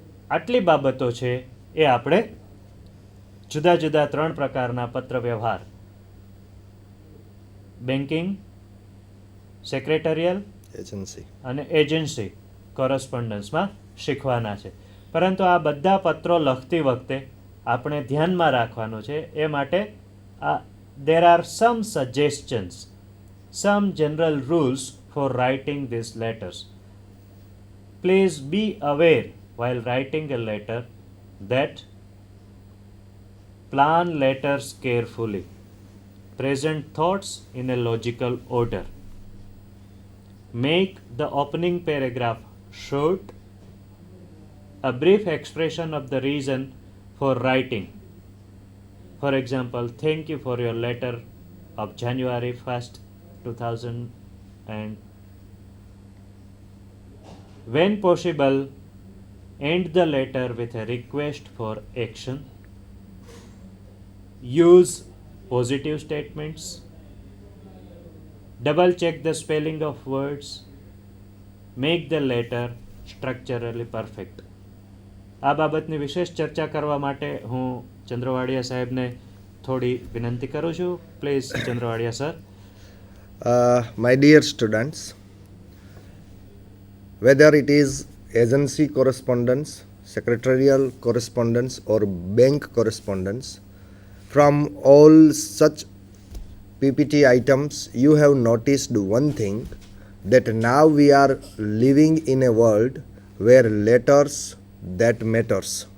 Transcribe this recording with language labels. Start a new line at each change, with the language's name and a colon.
Gujarati: આટલી બાબતો છે એ આપણે જુદા જુદા 3 પ્રકારના પત્ર વ્યવહાર, બેન્કિંગ, સેક્રેટરિયલ અને એજન્સી કોરસ્પોન્ડન્સમાં શીખવાના છે. પરંતુ આ બધા પત્રો લખતી વખતે આપણે ધ્યાનમાં રાખવાનું છે એ માટે
English: there are some suggestions, some general rules for writing these letters. Please be aware while writing a letter that plan letters carefully. Present thoughts in a logical order. Make the opening paragraph short. A brief expression of the reason for writing. For example, thank you for your letter of January 1st, 2000, and when possible, end the letter with a request for action. Use positive statements. Double check the spelling of words. Make the letter structurally perfect.
Gujarati: આ બાબતની વિશેષ ચર્ચા કરવા માટે હું ચંદ્રવાડિયા સાહેબને થોડી વિનંતી કરું છું. Please Chandravadiya sir.
English: My dear students, whether it is agency correspondence, secretarial correspondence or bank correspondence, from all such PPT items you have noticed one thing, that now we are living in a world where letters that matters.